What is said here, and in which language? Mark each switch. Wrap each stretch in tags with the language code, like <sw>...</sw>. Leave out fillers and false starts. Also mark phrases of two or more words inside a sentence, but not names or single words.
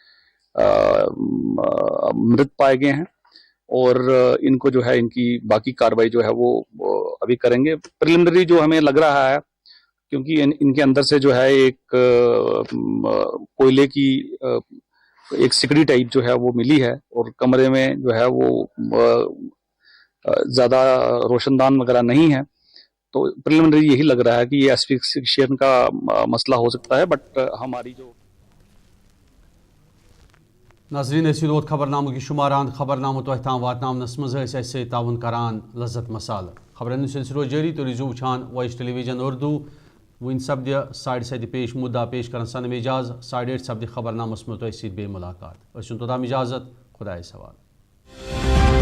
<ur>مرت پائے گئے ہیں اور ان کو جو ہے ان کی باقی کاروائی جو ہے وہ ابھی کریں گے پریلیمنری جو ہمیں لگ رہا ہے کیونکہ ان کے اندر سے جو ہے ایک کوئلے کی ایک سکڑی ٹائپ جو ہے وہ ملی ہے اور کمرے میں جو ہے وہ زیادہ روشن دان وغیرہ نہیں ہے تو پریلیمنری یہی لگ رہا ہے کہ یہ ایسفکسیشن کا مسئلہ ہو سکتا ہے بٹ ہماری جو</ur> <ks>ناظرین اسی روت خبرنامہ کی شماران خبرنامہ تہ تام واتنامنس مز سی تعاون کران لذت مسالہ خبرن سلسلہ جاری تو روزو وچھان وائس ٹیلی ویژن اردو ون سپد 7:30 پیش مدعا پیش کرن سنم اجاز 8:30 سپد خبرنامس مز تہ سیت بے ملاقات توتام اجازت خدائے سوال</ks>